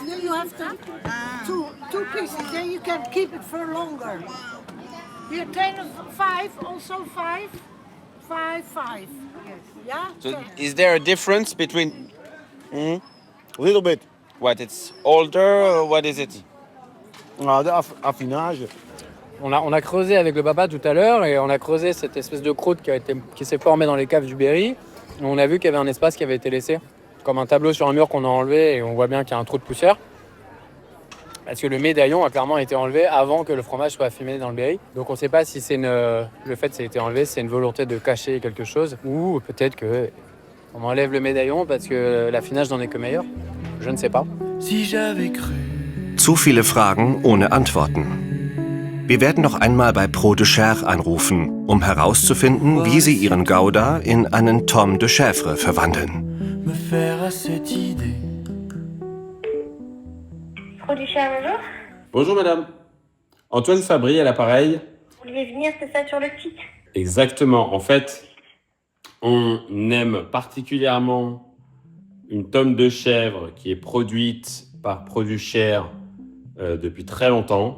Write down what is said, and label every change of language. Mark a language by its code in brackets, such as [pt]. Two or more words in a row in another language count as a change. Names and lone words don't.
[en] You have to two pieces. Then you can keep it for longer. You can 5, also 5. Yes. Yeah. So is there a difference between... A little bit. What, it's older or what is it? [fr] De affinage. On a creusé avec le papa tout à l'heure et on a creusé cette espèce de croûte qui s'est formée dans les caves du Berry. Et on a vu qu'il y avait un espace qui avait été laissé, comme un tableau sur un mur qu'on a enlevé et on voit bien qu'il y a un trou de poussière. Parce que le médaillon a clairement été enlevé avant que le fromage soit affiné dans le Berry. Donc on ne sait pas si c'est le fait que ça a été enlevé, c'est une volonté de cacher quelque chose ou peut-être qu'on enlève le médaillon parce que l'affinage n'en est que meilleur. Je ne sais pas. Si j'avais cru. [de] Zu viele Fragen ohne Antworten. Wir werden noch einmal bei Pro de Chèvre anrufen, um herauszufinden, wie sie ihren Gouda in einen Tome de Chèvre verwandeln. [fr] Me faire à cette idée. Produit cher, bonjour. Bonjour madame. Antoine Fabry à l'appareil. Vous vouliez venir, c'est ça, sur le site? Exactement. En fait, on aime particulièrement une tome de chèvre qui est produite par Produit Cher depuis très longtemps.